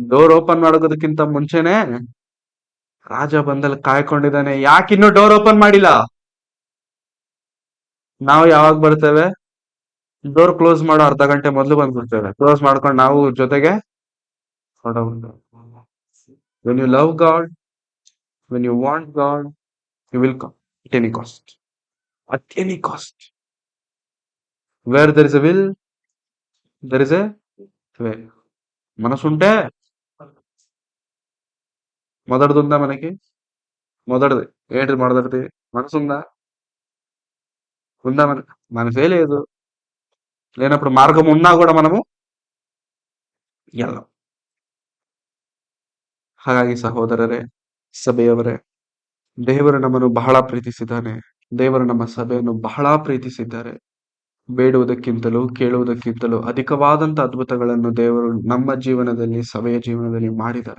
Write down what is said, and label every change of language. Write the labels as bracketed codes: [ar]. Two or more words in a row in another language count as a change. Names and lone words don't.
[en] door open [kn] ಮಾಡೋದಕ್ಕಿಂತ ಮುಂಚೆನೆ ರಾಜ ಬಂದಲ್ಲಿ ಕಾಯ್ಕೊಂಡಿದ್ದಾನೆ. ಯಾಕಿನ್ನು [en] door open [kn] ಮಾಡಿಲ್ಲ? ನಾವು ಯಾವಾಗ ಬರ್ತೇವೆ? [en] door close [kn] ಮಾಡೋ ಅರ್ಧ ಗಂಟೆ ಮೊದಲು ಬಂದ್ಬಿಡ್ತೇವೆ. ಕ್ಲೋಸ್ ಮಾಡ್ಕೊಂಡು ನಾವು ಜೊತೆಗೆ ಹೊರಟೋಗ್ಬಿಡ್ತೇವೆ. [en] When you love God, when you want God, you will come at any cost. At any cost. Where there is a will, there is a way. [te] మనసుంటే మొదటిదుందా మనకి? మొదటిది ఏంటిది? మొదటిది మనసుందా? ఉందా? మనసే లేదు. లేనప్పుడు మార్గం ఉన్నా కూడా మనము వెళ్ళం. [kn] ಹಾಗಾಗಿ ಸಹೋದರರೇ, ಸಭೆಯವರೇ, ದೇವರು ನಮ್ಮನ್ನು ಬಹಳ ಪ್ರೀತಿಸಿದ್ದಾನೆ. ದೇವರು ನಮ್ಮ ಸಭೆಯನ್ನು ಬಹಳ ಪ್ರೀತಿಸಿದ್ದಾರೆ. ಬೇಡುವುದಕ್ಕಿಂತಲೂ ಕೇಳುವುದಕ್ಕಿಂತಲೂ ಅಧಿಕವಾದಂತ ಅದ್ಭುತಗಳನ್ನು ದೇವರು ನಮ್ಮ ಜೀವನದಲ್ಲಿ, ಸಭೆಯ ಜೀವನದಲ್ಲಿ ಮಾಡಿದ್ದಾರೆ.